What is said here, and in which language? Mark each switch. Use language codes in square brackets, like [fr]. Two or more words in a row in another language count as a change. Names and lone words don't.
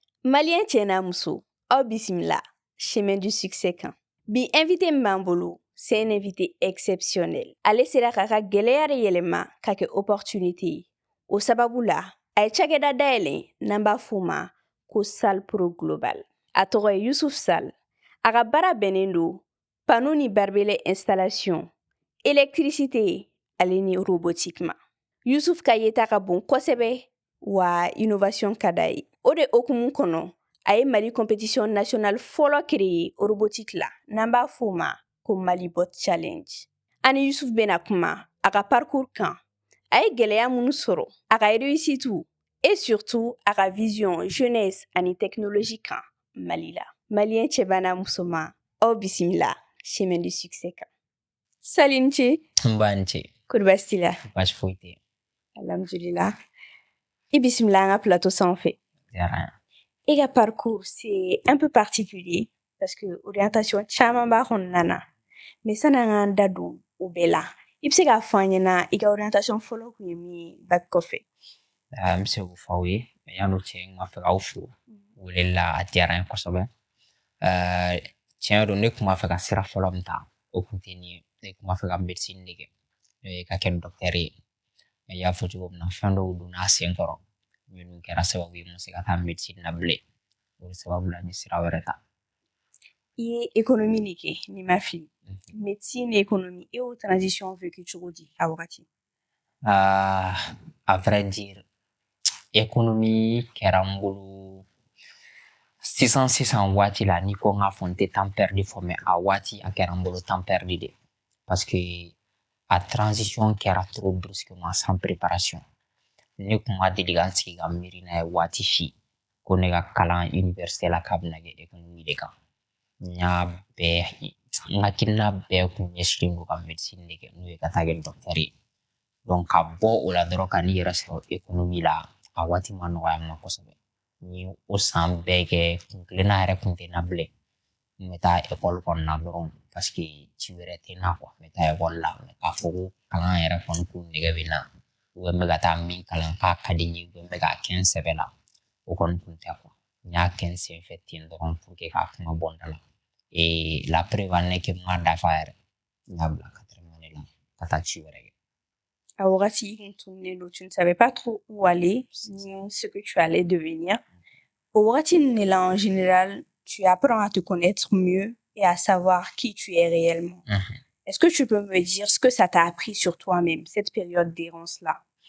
[bm] Malien cɛ muso, aw bisimila [fr] chemin du succès [bm] kan. Bi invité min b'an bolo, [fr] c'est un invité exceptionnel. [bm] Ale sera k'a ka gɛlɛya de yɛlɛma ka kɛ opportunité ye. O sababu la, a ye cakɛda dayɛlɛ n'an b'a f'o ma ko Sal Pro Global. A tɔgɔ ye Yusuf Sal. A ka baara bɛnnen don panneau ni [fr] barbelé installation, [bm] électricité ale ni robotique ma. Yusuf ka yeta ka bon kosɛbɛ wa innovation ka d'a ye. O de hokumu kɔnɔ a ye Mali [fr] compétition nationale [bm] fɔlɔ créé robotique la n'an b'a f'o ma ko Malibot Challenge. Ani Yusuf bena kuma a ka parcours kan. A ye gɛlɛya minnu sɔrɔ, a ka [fr] réussite et surtout [bm] a ka [fr] vision jeunesse [bm] ani technologie kan Mali la. Malien cɛba n'a musoman, aw bisimila [fr] chemin du succès [bm] kan. Salut n cɛ. N b'a ni ce. Kɔri baasi t'i la? Baasi foyi tɛ. Alhamdulillah. I bisimila an ka plateau sanfɛ. Diyara n ye. [fr] Et le parcours, c'est un peu particulier parce que orientation [bm] caman b'a kɔnɔna na. Mais san'an k'an da don o bɛɛ la, i bɛ se k'a fɔ an ɲɛna i ka orientation fɔlɔ kun ye min ye bac kɔfɛ? N bɛ se k'o fɔ aw ye, mais yan'o cɛ n b'a fɛ k'aw fo. Weleli la a diyara n ye kosɛbɛ. Tiɲɛ don ne tun b'a fɛ ka sira fɔlɔ min ta, o kun tɛ nin ye. Ne tun b'a fɛ ka médecine de kɛ, n'o ye ka kɛ docteur ye. Mais i y'a fɔ cogo min na, fɛn dɔw donna sen kɔrɔ minnu kɛra sababu ye n ma se ka taa médecine na bilen. O sababu la n ye sira wɛrɛ ta. I ye économie de kɛ n'i ma fili. [fr] Médecine et économie, [bm] e y'o [fr] transition vécu [bm] cogo di a wagati? [fr] À vrai dire, [bm] économie kɛra n bolo sisan waati la n'i ko n k'a fɔ n tɛ [fr] temps perdu [bm] fɔ mais a waati a kɛra n bolo [fr] temps perdu [bm] de [fr] parce que [bm] a transition kɛra [fr] trop brusquement sans préparation. [bm] Ne kun ma deli ka n sigi ka miiri n'a ye waati si ko ne ka kalan université la k'a bɛna kɛ économie de kan. N hakilina bɛɛ kun ɲɛsinnen don ka médecine de kɛ n'o ye ka taa kɛ docteur ye. Donc ka bɔ o la dɔrɔn ka n'i yɛrɛ sɔrɔ économie la a waati ma nɔgɔya n ma kosɛbɛ. N ye o san bɛɛ kɛ kun kelenna yɛrɛ kun tɛ n na bilen. N bɛ taa école kɔnɔna dɔrɔn [fr] parce que [bm] ci wɛrɛ tɛ n na quoi. N bɛ taa école la mais k'a fɔ ko kalan yɛrɛ kɔni ko nege bɛ n na [fr] ou bien [bm] n bɛ ka taa min kalan k'a ka di n ye [fr] ou bien [bm] n bɛ k'a kɛ n sɛbɛ la o kɔni tun tɛ quoi. N y'a kɛ n sen fɛ ten dɔrɔn [fr] pour que [bm] k'a kuma bɔ n da la. [fr] Et la preuve en est que [bm] n ma dafa yɛrɛ. N y'a bila [fr] 4e année [bm] la ka taa ci wɛrɛ kɛ. [fr] À wagati tu ne savais pas trop où aller ni ce que tu allais devenir. Au wagati en général, tu apprends à te connaître mieux et à savoir qui tu es réellement. Est-ce que tu peux me dire ce que ça t'a appris sur toi-même, cette période d'errance-là?